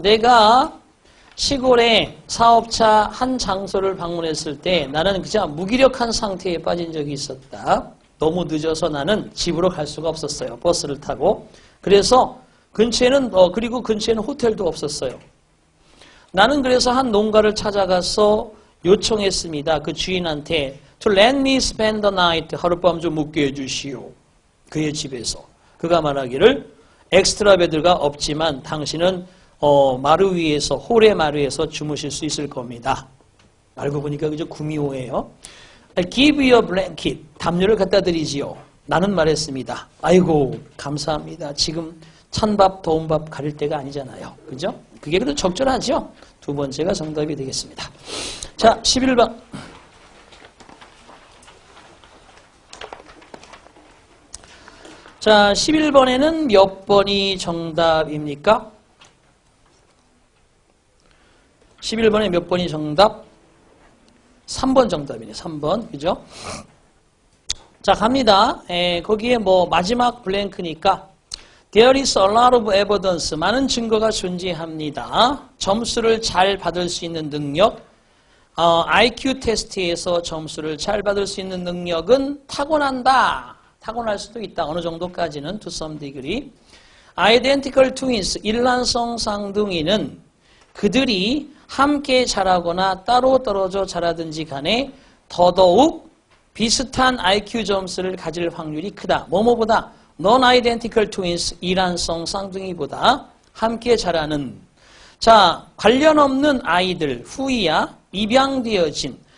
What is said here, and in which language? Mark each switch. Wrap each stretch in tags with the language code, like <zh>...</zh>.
<ko>내가 시골에 사업차 한 장소를 방문했을 때 나는 그냥 무기력한 상태에 빠진 적이 있었다. 너무 늦어서 나는 집으로 갈 수가 없었어요. 버스를 타고. 그래서 근처에는 그리고 근처에는 호텔도 없었어요. 나는 그래서 한 농가를 찾아가서 요청했습니다. 그 주인한테</ko> <en>To let me spend the night.</en> <ko>하룻밤 좀 묵게 해주시오. 그의 집에서. 그가 말하기를 엑스트라 베드가 없지만 당신은 마루 위에서 홀의 마루에서 주무실 수 있을 겁니다. 알고 보니까 그저 구미호예요.</ko> <en>I'll give you a blanket.</en> <ko>담요를 갖다 드리지요. 나는 말했습니다. 아이고 감사합니다. 지금 찬밥 더운 밥 가릴 때가 아니잖아요. 그죠? 그게 그래도 적절하죠? 두 번째가 정답이 되겠습니다. 자, 11번. 자, 11번에는 몇 번이 정답입니까? 11번에 몇 번이 정답? 3번 정답이네. 3번. 그죠? 자, 갑니다. 거기에 뭐 마지막 블랭크니까</ko> <en>There is a lot of evidence.</en> <ko>많은 증거가 존재합니다. 점수를 잘 받을 수 있는 능력. IQ 테스트에서 점수를 잘 받을 수 있는 능력은 타고난다. 타고날 수도 있다. 어느 정도까지는</ko> <en>to some degree. Identical twins,</en> <ko>일란성 쌍둥이는 그들이 함께 자라거나 따로 떨어져 자라든지 간에 더더욱 비슷한 IQ 점수를 가질 확률이 크다. 뭐뭐보다</ko> <en>non-identical twins,</en> <ko>일란성 쌍둥이보다 함께 자라는. 자, 관련 없는 아이들, 후이야, 입양되어진</ko>